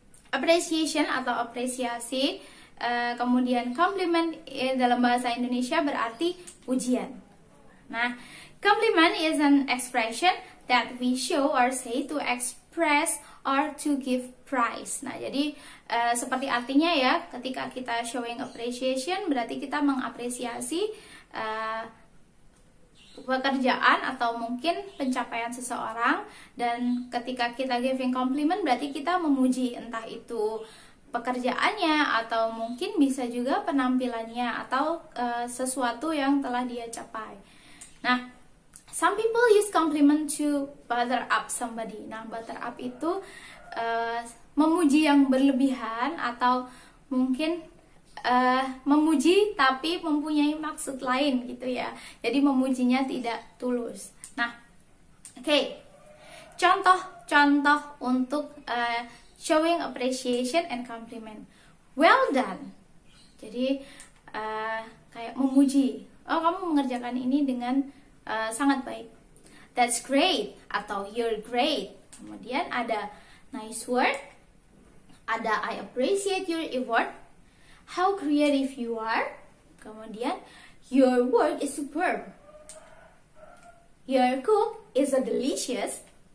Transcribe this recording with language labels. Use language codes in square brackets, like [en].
[id] Appreciation atau apresiasi, kemudian compliment dalam bahasa Indonesia berarti pujian. [en] Nah, compliment is an expression that we show or say to express or to give prize. [id] Nah, jadi seperti artinya ya, ketika kita [en] showing appreciation [id] berarti kita mengapresiasi pekerjaan atau mungkin pencapaian seseorang, dan ketika kita [en] giving compliment [id] berarti kita memuji entah itu pekerjaannya atau mungkin bisa juga penampilannya atau sesuatu yang telah dia capai. [en] Nah, some people use compliment to butter up somebody. [id] Nah, butter up itu memuji yang berlebihan atau mungkin memuji tapi mempunyai maksud lain gitu ya. Jadi memujinya tidak tulus. Nah, oke. Contoh-contoh untuk [en] showing appreciation and compliment. Well done. [id] Jadi kayak memuji. Oh, kamu mengerjakan ini dengan sangat baik. [en] That's great atau you're great. [id] Kemudian ada [en] nice work, ada I appreciate your effort, how creative you are. [id] Kemudian [en] your work is superb, your cook is so delicious.